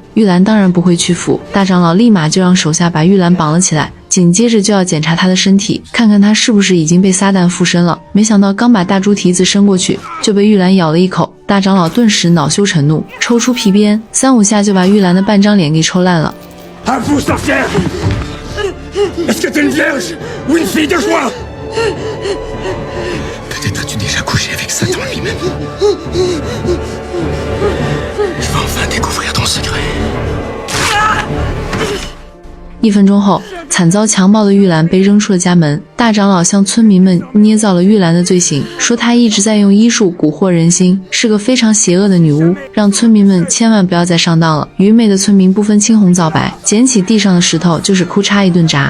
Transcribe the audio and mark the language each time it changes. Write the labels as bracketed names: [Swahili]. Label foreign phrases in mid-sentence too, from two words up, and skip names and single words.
[Chinese] 玉兰当然不会屈服，大长老立马就让手下把玉兰绑了起来，紧接着就要检查她的身体，看看她是不是已经被撒旦附身了。没想到刚把大猪蹄子伸过去，就被玉兰咬了一口。大长老顿时恼羞成怒，抽出皮鞭，3、5下就把玉兰的半张脸给抽烂了。 [French] Peut-être as-tu déjà couché avec Satan lui-même. Je vais enfin découvrir ton secret. [Chinese] 1 分钟后，惨遭强暴的玉兰被扔出了家门。大长老向村民们捏造了玉兰的罪行，说她一直在用医术蛊惑人心，是个非常邪恶的女巫，让村民们千万不要再上当了。愚昧的村民不分青红皂白，捡起地上的石头就是哭嚓一顿砸。